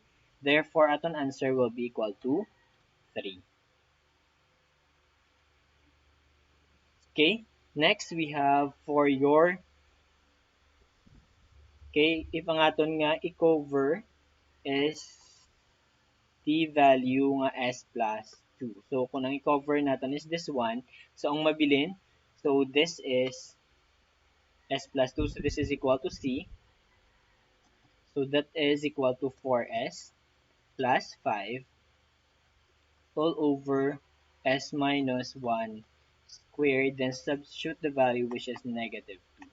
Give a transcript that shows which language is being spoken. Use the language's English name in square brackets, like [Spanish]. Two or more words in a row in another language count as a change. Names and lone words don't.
[English] Therefore, aton answer will be equal to 3. Okay? Next, we have for your, okay, if [Hiligaynon] ang aton nga i-cover [English] is the value nga s plus 2. [Hiligaynon] So, kung ang i-cover natin [English] is this one, [Hiligaynon] so ang mabilin, [English] so this is s plus 2, so this is equal to c. So that is equal to 4s plus 5 all over s minus 1 squared, then substitute the value which is negative 2.